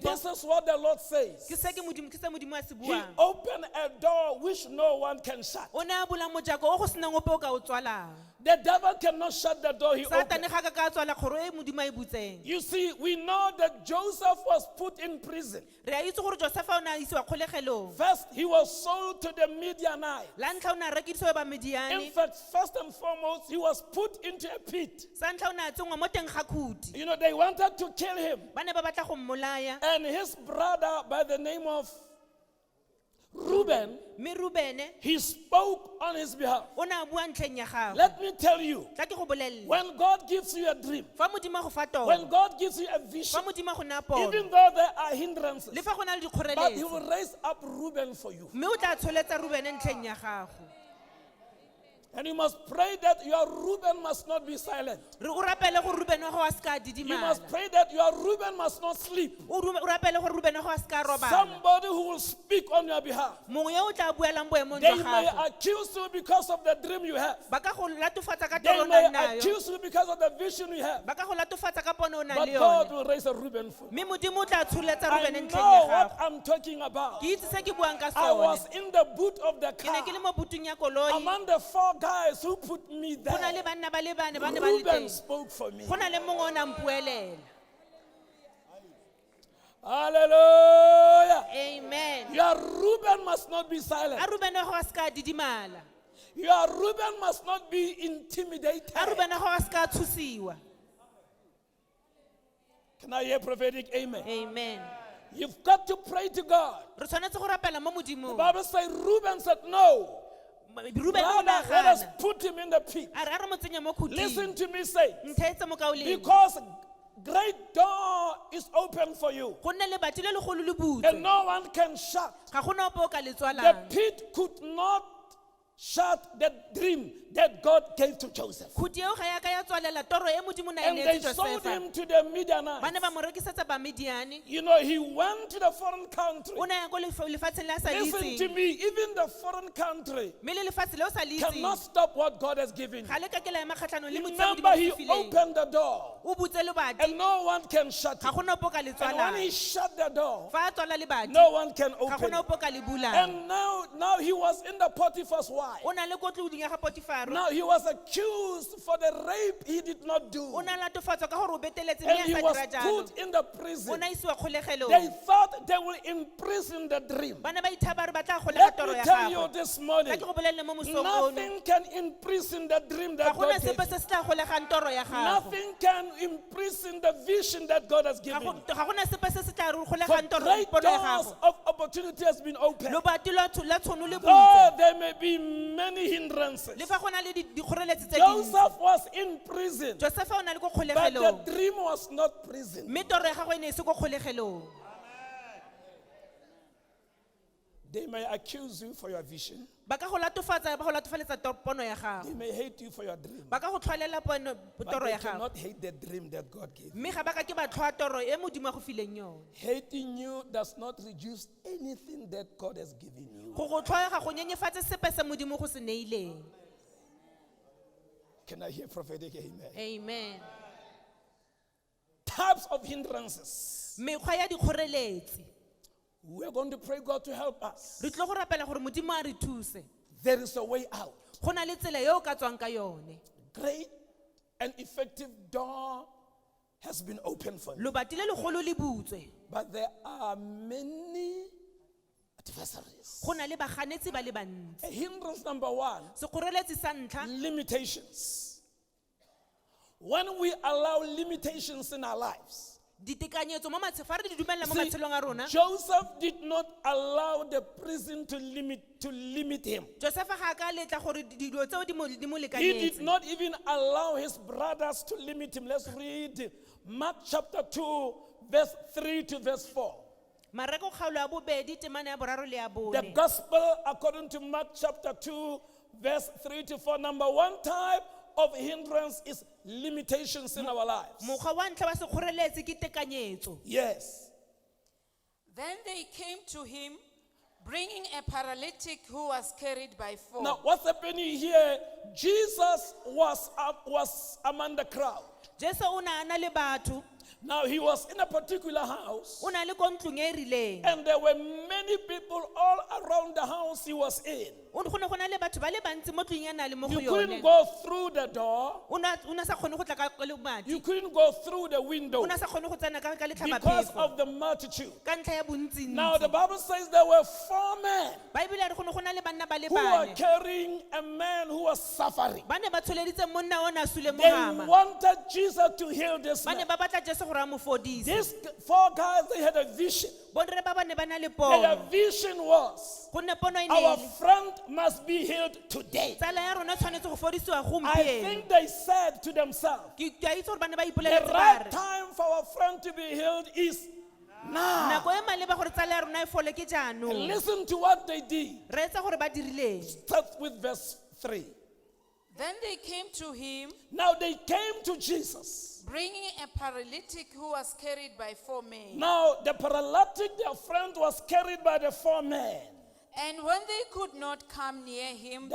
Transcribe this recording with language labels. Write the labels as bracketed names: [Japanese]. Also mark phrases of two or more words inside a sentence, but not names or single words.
[English] This is what the Lord says. [Tswana] ke se modimo a se [English] He [Tswana] buang [English] opened a door which no one can shut. [Tswana] o ne a bula mojako o go senang ope o ka o tswalang [English] The devil cannot shut the door he opened. [Tswana] satane ga ka ka tswala kgoro e modimo a e butseng [English] You see, we know that Joseph was put in prison. [Tswana] re a itse gore josefa o ne a isiwa kgolegelong [English] First, he was sold to the Midianites. [Tswana] la ntlha o ne a rekisiwa ba [English] In [Tswana] mediane [English] fact, first and foremost, he was put into a pit. [Tswana] sa ntlha o ne a tsengwa mo teng ga khuti [English] You know, they wanted to kill him. [Tswana] ba ne ba batla go mmolaya [English] And his brother, by the name of Reuben, [Tswana] mme rubene [English] he spoke on his behalf. [Tswana] o ne a bua ntlheng ya gago [English] Let me tell you, [Tswana] tla ke go bolelele [English] when God gives you a dream, [Tswana] fa modimo a go fa [English] when [Tswana] toro [English] God gives you a vision, [Tswana] fa modimo a go naya pono [English] even though there are hindrances, [Tswana] le fa go na le [English] but he [Tswana] dikgoreletsi [English] will raise up Reuben for you. [Tswana] mme o tla tsholetsa rubene ntlheng ya gago [English] And you must pray that your Reuben must not be silent. [Tswana] re o rapele gore rubene wa gago a se ka [English] You [Tswana] didimala [English] must pray that your Reuben must not sleep. [Tswana] o rapele gore rubene wa gago a se ka robala [English] Somebody who will speak on your behalf. [Tswana] mongwe yo o tla buelang boemong [English] They [Tswana] jwa [English] may [Tswana] gago [English] accuse you because of the dream you have. [Tswana] ba ka go latofatsa ka [English] They [Tswana] toro o [English] may [Tswana] nang nayo [English] accuse you because of the vision you have. [Tswana] ba ka go latofatsa ka pono o nang [English] But [Tswana] le [English] God [Tswana] yone [English] will raise a Reuben for you. [Tswana] mme modimo o tla tsholetsa [English] I [Tswana] rubene ntlheng [English] know [Tswana] ya [English] what [Tswana] gago [English] I'm talking about. [Tswana] ke itse se ke buang ka [English] I was [Tswana] sone [English] in the boot of the [Tswana] ke ne [English] car [Tswana] ke le mo butung ya koloi [English] among the 4 guys who put me [Tswana] go na le [English] there. [Tswana] banna ba le bane ba ne ba le [English] Reuben [Tswana] teng [English] spoke for me. [Tswana] go na le mongwe o nang puelela [English] Hallelujah. [Tswana] amen [English] Your Reuben must not be silent. [Tswana] a rubene wa gago a se ka didimala [English] Your Reuben must not be intimidated. [Tswana] a rubene wa gago a se ka tshosiwa [English] Can I hear prophetic amen? [Tswana] amen [English] You've got to pray to God. [Tswana] re tshwanetse go rapela mo [English] The [Tswana] modimong [English] Bible says Reuben said, no. [Tswana] rubene o ne a [English] Rather, let us [Tswana] gana [English] put him in the pit. [Tswana] a re a re mo tsenye mo [English] Listen [Tswana] khuting [English] to me say, [Tswana] ntheetse mo kaoleng [English] because great door is open for you. [Tswana] go nne lebati le legolo le [English] And [Tswana] butswe [English] no one can shut. [Tswana] ga gona ope o ka le [English] The [Tswana] tswalang [English] pit could not shut the dream that God gave to Joseph. [Tswana] khuti eo ga ya ka ya tswalela toro e modimo na e [English] And they [Tswana] neetse [English] sold [Tswana] josefa [English] him to the [Tswana] ba [English] Midianites. [Tswana] ne ba mo rekisetsa ba mediane [English] You know, he went to the foreign country. [Tswana] o ne ya ko lefatsheng le a sa [English] Listen to [Tswana] itseng [English] me, even the foreign country [Tswana] mme le lefatshe le o sa le itseng [English] cannot stop what God has given you. [Tswana] ga le ka ke la ema kgatlhanong le [English] Remember, he [Tswana] modimo [English] opened the door, [Tswana] o butse lebati [English] and no one can shut [Tswana] ga [English] it. [Tswana] gona ope o ka le [English] And when [Tswana] tswalang [English] he shut the door, [Tswana] fa a tswala lebati [English] no one can [Tswana] ga [English] open [Tswana] gona [English] it. [Tswana] ope o ka le bulang [English] And now he was in the Potiphar's wife. Potiphar. [Tswana] O na le kotloding ya ga Potifaro. [English] Now he was accused for the rape he did not do. [Tswana] O na latofatswa ka gore o beteletse [English] And [Tswana] mme [English] he [Tswana] a sa [English] was [Tswana] dira jalo. [English] put in the [Tswana] O [English] prison. [Tswana] na isiwa kgolegelong. [English] They thought they will imprison the dream. [Tswana] Bana ba ithaba re batla golega [English] Let [Tswana] toro [English] me [Tswana] ya [English] tell you [Tswana] gagwe. [English] this [Tswana] Ka [English] morning, [Tswana] ke go bolelele mo mosong ono. [English] nothing can imprison the dream [Tswana] Ga [English] that [Tswana] gona [English] God gave [Tswana] sepe [English] you. [Tswana] se se tla golegang toro ya gago. [English] Nothing can imprison the vision that God has [Tswana] Ga [English] given you. [Tswana] gona sepe se se tla [English] For [Tswana] golegang toro [English] great [Tswana] pono ya [English] doors [Tswana] gago. [English] of opportunity has been opened. [Tswana] Lobati la tshono le [English] Though [Tswana] butse. [English] there may be many hindrances. [Tswana] Le fa gona le dikgoreletsi tse dintsi. [English] Joseph was in prison, [Tswana] Joseph o na le ko [English] but the [Tswana] kgolegelong. [English] dream was not prison. [Tswana] Mme toro ya gagwe e ne e se ko kgolegelong. [English] They may accuse you for your vision. [Tswana] Ba ka go latofatsa ba go latofaletsa pono ya gago. [English] They may hate you for your dream. [Tswana] Ba ka go tlhwalela [English] But [Tswana] toro [English] they [Tswana] ya gago. [English] cannot hate the dream that God gave you. [Tswana] Mme ga ba ka ke ba tlhoa toro e modimo a go fileng yone. [English] Hating you does not reduce anything that God has given you. [Tswana] Go go tlhoa ga go nyenyefatse sepe se modimo go se neileng. [English] Can I hear prophetic amen? [Tswana] Amen. [English] Types of hindrances. [Tswana] Mekgwa ya dikgoreletsi. [English] We are going to pray God to help us. [Tswana] Re tlo go rapela gore modimo a re thuse. [English] There is a way out. [Tswana] Go na le tsela yo ka tswang ka yone. [English] Great and effective door has been opened for you. [Tswana] Lobati le legolo le butswe. [English] But there are many adversaries. [Tswana] Go na le baganetsi ba le bantsi. [English] A hindrance number one, [Tswana] Sekgoreletsi sa ntlha, [English] limitations. When we allow limitations in our lives, [Tswana] ditekanyetso mo fa re di dumella mo [English] see, [Tswana] matshelong a rona. [English] Joseph did not allow the prison to limit him. [Tswana] Joseph ga ka letla gore dilo tseo di mo [English] He did [Tswana] lekanyetse. [English] not even allow his brothers to limit him. Let's read Mark chapter 2, verse 3 to verse 4. [Tswana] Mareko kgaolo ya bobedi temana ya boraro le ya [English] The [Tswana] bone. [English] gospel according to Mark chapter 2, verse 3 to 4. Number one type of hindrance is limitations in our lives. [Tswana] Mokgwa wa ntlha wa sekgoreletsi ke tekanyetso. [English] Yes. Then they came to him, bringing a paralytic who was carried by four. Now, what's happening here? Jesus was among the crowd. [Tswana] Jesu o na ana le batho, [English] Now, he was in a particular house, [Tswana] o na le ko ntlong e rileng. [English] and there were many people all around the house he was in. [Tswana] Go ne go na le batho ba le bantsi mo tlong ya na le mo go [English] You couldn't [Tswana] yone. [English] go through the door. [Tswana] O na sa kgone go tla ka lebati. [English] You couldn't go through the window [Tswana] O na sa kgone go tsena ka [English] because [Tswana] letlhabaphefo. [English] of the multitude. [Tswana] Ka ntlha ya bontsi. [English] Now, the Bible says there were 4 men [Tswana] Baebile a re go na le banna ba le [English] who were [Tswana] bane. [English] carrying a man who was suffering. [Tswana] Ba ne ba tsholeditse monna o na sule [English] They [Tswana] mohama. [English] wanted Jesus to heal this [Tswana] Ba ne [English] man. [Tswana] ba batla Jesu gore a mo fodise. [English] These 4 guys, they had a vision. [Tswana] Borre ba bane ba na le [English] Their [Tswana] pono. [English] vision was, [Tswana] Go ne pono e ne [English] our [Tswana] e le, [English] friend must be healed today. [Tswana] tsala ya rona tshwanetse go fodisiwa [English] I [Tswana] gompieno. [English] think they said to themselves, [Tswana] Ke a itse gore ba ne ba [English] the [Tswana] ipoleletse ba [English] right [Tswana] re, [English] time for our friend to be healed is now. [Tswana] nako e maleba gore tsala ya rona e fole ke [English] And [Tswana] jaanong. [English] listen to what they did. [Tswana] Re etsa gore ba dirileng. [English] Start with verse 3. Then they came to him, Now they came to Jesus. bringing a paralytic who was carried by 4 men. Now the paralytic, their friend, was carried by the 4 men. And when they could not come near him,